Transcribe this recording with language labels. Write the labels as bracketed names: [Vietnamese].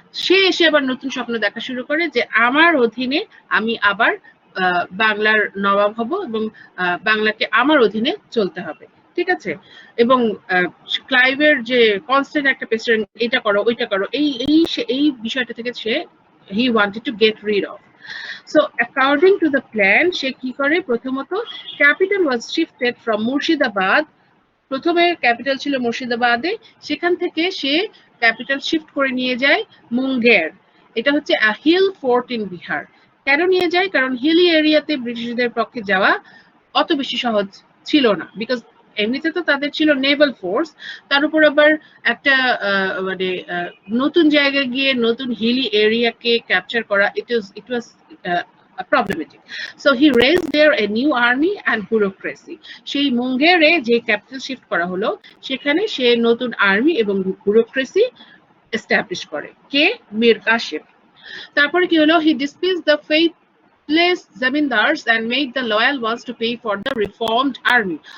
[Bangla] সে এসে আবার নতুন স্বপ্ন দেখা শুরু করে যে আমার অধীনে আমি আবার বাংলার নবাব হব এবং বাংলাকে আমার অধীনে চলতে হবে। ঠিক আছে? এবং ক্লাইভের যে কনস্ট্যান্ট একটা পেস্টারিং, এটা করো ওইটা করো, এই বিষয়টা থেকে [English] he wanted to get rid of. So according to the plan, [Bangla] সে কি করে? প্রথমত [English] capital was shifted from Murshidabad. [Bangla] প্রথমে ক্যাপিটাল ছিল মুর্শিদাবাদে, সেখান থেকে সে ক্যাপিটাল শিফট করে নিয়ে যায় মুঙ্গের। এটা হচ্ছে [English] a hill fort in Bihar. [Bangla] কেন নিয়ে যায়? কারণ হিলি এরিয়াতে ব্রিটিশদের পক্ষে যাওয়া অত বেশি সহজ ছিল না, বিকজ এমনিতে তো তাদের ছিল নেভাল ফোর্স, তার উপর আবার একটা মানে নতুন জায়গায় গিয়ে নতুন হিলি এরিয়াকে ক্যাপচার করা, [English] it was problematic. So he raised there a new army and bureaucracy. [Bangla] সেই মুঙ্গেরে যে ক্যাপিটাল শিফট করা হলো সেখানে সে নতুন আর্মি এবং ব্যুরোক্রেসি এস্টাবলিশ করে। কে? মীর কাসিম। তারপরে কি হলো? [English] He dismissed the faithless zamindars and made the loyal ones to pay for the reformed army.